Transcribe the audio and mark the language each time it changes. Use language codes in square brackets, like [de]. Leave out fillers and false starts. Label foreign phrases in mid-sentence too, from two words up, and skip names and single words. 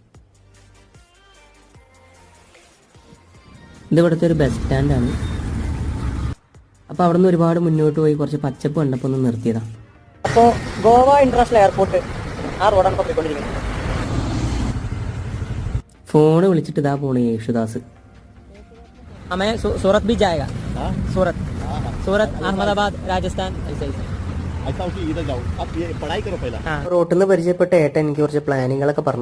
[ml] ഇത് ഇവിടുത്തെ ഒരു ബസ് സ്റ്റാൻഡാണ്. അപ്പോൾ അവിടുന്ന് ഒരുപാട് മുന്നോട്ട് പോയി കുറച്ച് പച്ചപ്പ് കണ്ടപ്പോൾ ഒന്ന് നിർത്തിയതാണ്. അപ്പോൾ ഗോവ ഇന്റർനാഷണൽ എയർപോർട്ട് ആ റോഡാണ് ഇപ്പോൾ പോയിക്കൊണ്ടിരിക്കുന്നത്. ഫോണ് വിളിച്ചിട്ട് ഇതാ പോണേ യേശുദാസ്. [hi] सूरत भी जाएगा. सूरत अहमदाबाद राजस्थान ऐसा ऐसा इधर जाओ. अब ये पढ़ाई करो पहला. [ml] റോട്ടിൽ നിന്ന് പരിചയപ്പെട്ട ഏട്ടൻ എനിക്ക് കുറച്ച് പ്ലാനിങ്ങളൊക്കെ പറഞ്ഞു.